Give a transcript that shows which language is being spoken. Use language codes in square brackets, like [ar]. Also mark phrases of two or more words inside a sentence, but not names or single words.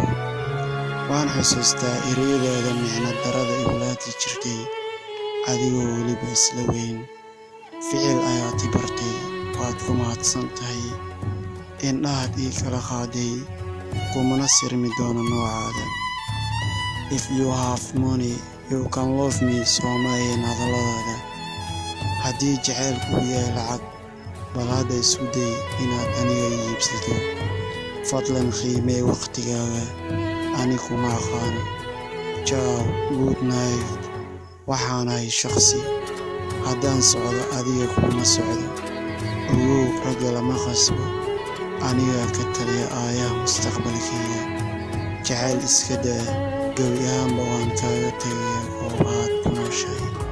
[so] Waan xusuustaa ereyadaada micno darrada igulaati jirtay, adigoo weliba isla weyn. Ficil ayaad i bartay, waad ku mahadsan tahay. Indhahaad ii kala qaaday, kumana sirmi doono noocaada. [en] If you have money, you can love me, [so] Soomaaliyeed hadalladaada. Haddii jacaylku yahay lacag, bal hadda isku day inaad aniga ii iibsato. Fadlan qiimee waqtigaaga, aniga kuma aqaan. [en] Ciao, good night. [so] Waxaanahay shakhsi, haddaan socdo adiga kuma socdo. Ogow ragga lama khasbo, aniga ka taliya aayaha mustaqbalkayga. Jacayl iska daa, gabi ahaanba waan kaaga tagayaa goobahaad ku nooshahay.